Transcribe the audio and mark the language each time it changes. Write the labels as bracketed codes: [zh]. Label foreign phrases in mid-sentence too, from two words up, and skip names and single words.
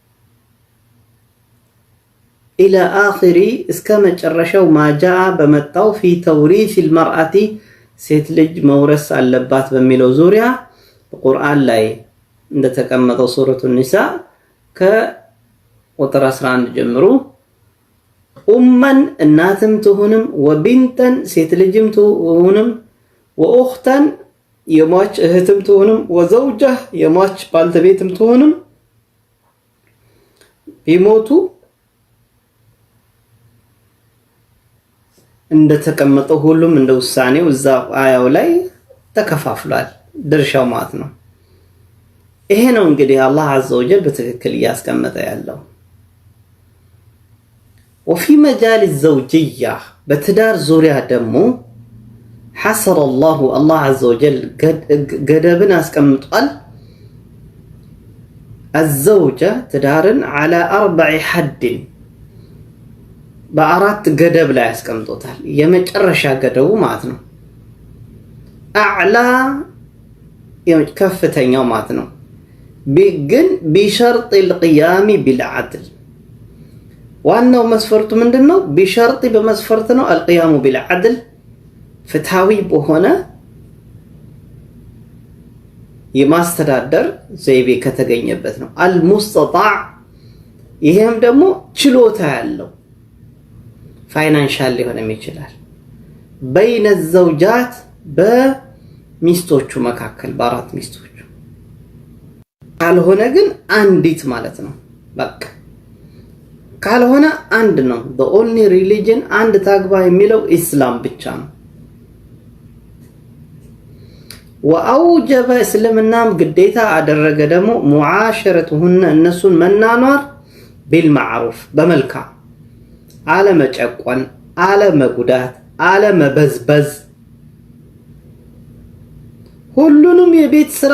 [ar] إلى آخره [am] እስከ መጨረሻው ማጃ በመጣው [ar] في توريث المرأة [am] ሴት ልጅ መውረስ አለባት በሚለው ዙሪያ በቁርአን ላይ እንደተቀመጠው ሱረቱ ኒሳ ከቁጥር 11 ጀምሮ ኡመን እናትም ትሁንም ወቢንተን ሴት ልጅም ትሁንም ወኡኽተን የሟች እህትም ትሁንም ወዘውጃ የሟች ባልተቤትም ትሁንም ቢሞቱ እንደተቀመጠው ሁሉም እንደ ውሳኔው እዛ አያው ላይ ተከፋፍሏል ድርሻው ማለት ነው። ይሄ ነው እንግዲህ አላህ [ar] عز وجل [am] በትክክል ያስቀመጠ ያለው። [ar] وفي مجال الزوجية [am] በትዳር ዙሪያ ደግሞ [ar] حصر الله عز وجل [am] ገደብን አስቀምጧል። الزوجة ትዳርን [ar] على 4 حد [am] በአራት ገደብ ላይ አስቀምጦታል። የመጨረሻ ገደቡ ማለት ነው አዕላ ከፍተኛው ማለት ነው። ግን [ar] بشرط القيام بالعدل [am] ዋናው መስፈርቱ ምንድነው? بشرط በመስፈርት ነው [ar] القيام بالعدل [am] ፍትሃዊ በሆነ የማስተዳደር ዘይቤ ከተገኘበት ነው። المستطاع ይሄም ደግሞ ችሎታ ያለው ፋይናንሻል ሊሆንም ይችላል። [ar] بين الزوجات [am] በሚስቶቹ መካከል በአራት ሚስቶቹ ካልሆነ ግን አንዲት ማለት ነው። በቃ ካልሆነ አንድ ነው። [en] the only religion [am] አንድ ታግባ የሚለው ኢስላም ብቻ ነው። ወአውጀበ እስልምናም ግዴታ አደረገ ደግሞ ሙዓሸረቱሁነ እነሱን መናኗር ቢልማዕሩፍ በመልካም አለመጨቆን፣ አለመጉዳት፣ አለመበዝበዝ ሁሉንም የቤት ስራ